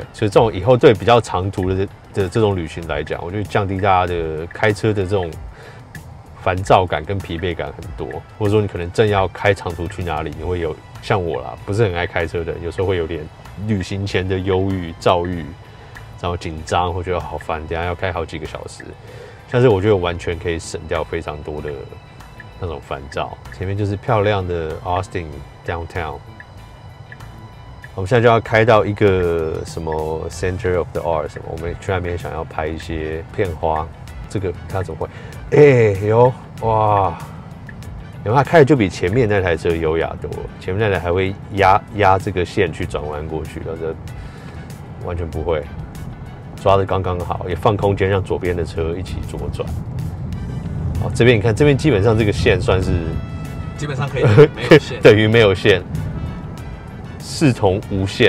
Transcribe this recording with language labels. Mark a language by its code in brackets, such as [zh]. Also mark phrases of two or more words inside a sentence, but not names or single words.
[zh] 所以這種以後對比較長途的這種旅行來講，我覺得降低大家的開車的這種煩躁感跟疲憊感很多。或者說你可能正要開長途去哪裡，你會有像我啦，不是很愛開車的，有時候會有點旅行前的憂鬱、躁鬱，然後緊張，會覺得好煩，等一下要開好幾個小時。但是我覺得完全可以省掉非常多的那種煩躁。前面就是漂亮的 Austin Downtown， 我們現在就要開到一個什麼 Center of the Art 什麼，我們去那邊想要拍一些片花。這個它怎麼會？有哇，然後它開的就比前面那台車優雅多了。前面那台還會壓這個線去轉彎過去，這完全不會。抓得剛剛好，也放空間讓左邊的車一起左轉。好，這邊你看，這邊基本上這個線算是基本上可以沒有線，等於沒有線，視同無線。